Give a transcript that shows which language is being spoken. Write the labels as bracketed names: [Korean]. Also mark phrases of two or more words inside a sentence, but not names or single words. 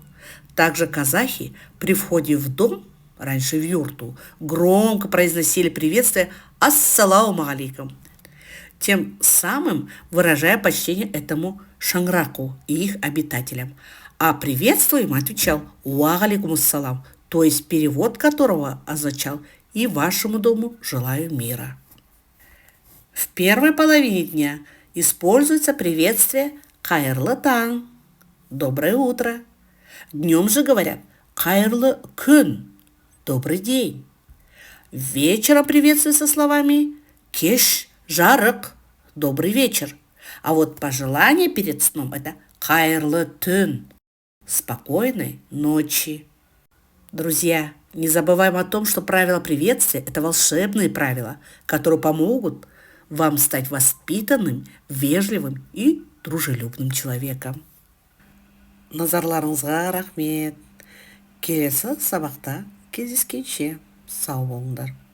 [Russian] Также казахи при входе в дом, раньше в юрту, громко произносили приветствие [Arabic] «السلام عليكم», [Russian] тем самым выражая почтение этому шаңраку и их обитателям. А приветствуем отвечал [Arabic] «وعليكم السلام», [Russian] то есть перевод которого означал «и вашему дому желаю мира». В первой половине дня используется приветствие [Kazakh] «қайырлы таң» – [Russian] «доброе утро». Днем же говорят [Kazakh] «қайырлы күн» – [Russian] «добрый день». Вечером приветствуется словами [Kazakh] «кеш жарық» – [Russian] «добрый вечер». А вот пожелание перед сном – это [Kazakh] «қайырлы түн» – [Russian] «спокойной ночи». Друзья, не забываем о том, что правила приветствия – это волшебные правила, которые помогут вам стать воспитанным, вежливым и дружелюбным человеком. [Kazakh] Назарларыңызға рахмет. Келесі сабақта кездескенше сау болыңдар.